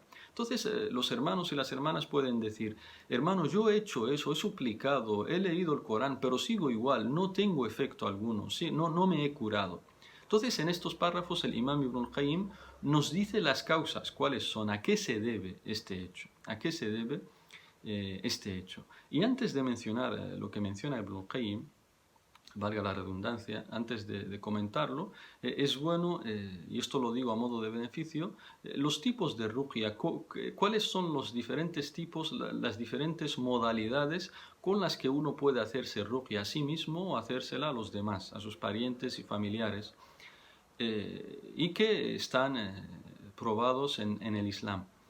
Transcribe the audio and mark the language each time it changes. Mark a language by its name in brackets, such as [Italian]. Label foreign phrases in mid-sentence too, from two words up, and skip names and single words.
[Spanish] Entonces, los hermanos y las hermanas pueden decir: hermano, yo he hecho eso, he suplicado, he leído el Corán, pero sigo igual, no tengo efecto alguno, sí, no me he curado. Entonces, en estos párrafos, el Imam Ibn al-Qayyim nos dice las causas, cuáles son, a qué se debe este hecho, a qué se debe este hecho. Y antes de mencionar lo que menciona Ibn al-Qayyim, valga la redundancia, antes de comentarlo, es bueno, y esto lo digo a modo de beneficio, los tipos de ruqya, cuáles son los diferentes tipos, las diferentes modalidades con las que uno puede hacerse ruqya a sí mismo o hacérsela a los demás, a sus parientes y familiares, y que están probados en el Islam.